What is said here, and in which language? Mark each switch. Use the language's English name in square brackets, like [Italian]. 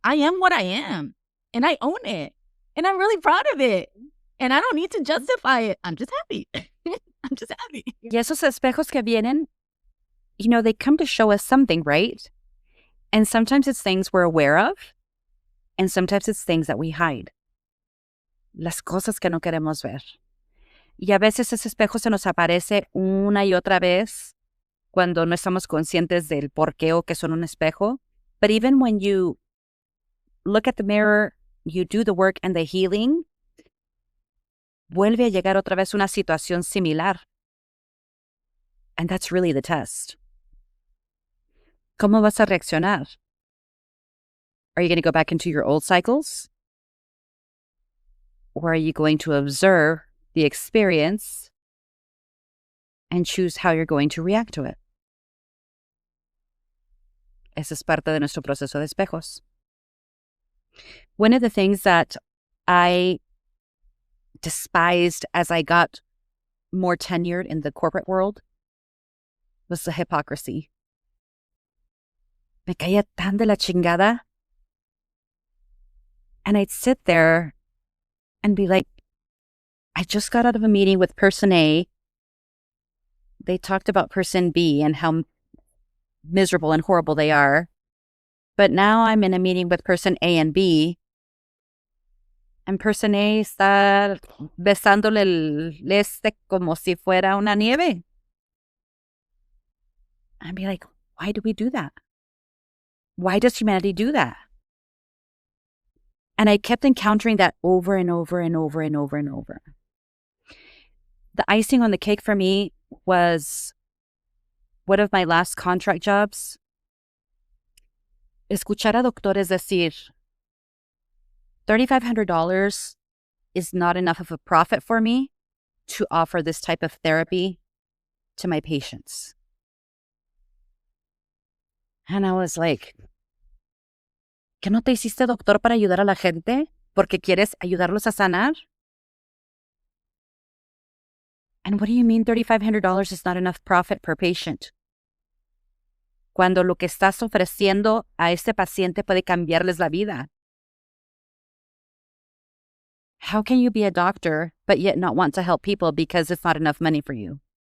[English] I am what I am, and I own it, and I'm really proud of it, and I don't need to justify it. I'm just happy. I'm just happy. [Spanish] Y esos espejos que vienen, [English] they come to show us something, right? And sometimes it's things we're aware of, and sometimes it's things that we hide. [Spanish] Las cosas que no queremos ver. Y a veces ese espejo se nos aparece una y otra vez cuando no estamos conscientes del por qué o que son un espejo. [English] But even when you look at the mirror, you do the work and the healing, [Spanish] vuelve a llegar otra vez una situación similar. [English] And that's really the test. [Spanish] ¿Cómo vas a reaccionar? [English] Are you going to go back into your old cycles? Or are you going to observe the experience and choose how you're going to react to it? [Spanish] Esa es parte de nuestro proceso de espejos. [English] One of the things that I despised as I got more tenured in the corporate world was the hypocrisy. [Spanish] Me caía tan de la chingada. [English] And I'd sit there and be like, I just got out of a meeting with person A. They talked about person B and how miserable and horrible they are. But now I'm in a meeting with person A and B. And person A [Spanish] está besándole el este como si fuera una nieve. [English] I'd be like, why do we do that? Why does humanity do that? And I kept encountering that over and over and over and over and over. The icing on the cake for me was one of my last contract jobs. [Spanish] Escuchar a doctores decir, [English] $3,500 is not enough of a profit for me to offer this type of therapy to my patients. And I was like, [Spanish] ¿que no te hiciste doctor para ayudar a la gente? ¿Porque quieres ayudarlos a sanar? [English] And what do you mean $3,500 is not enough profit per patient? [Spanish] Cuando lo que estás ofreciendo a este paciente puede cambiarles la vida. [English] How can you be a doctor but yet not want to help people because it's not enough money for you?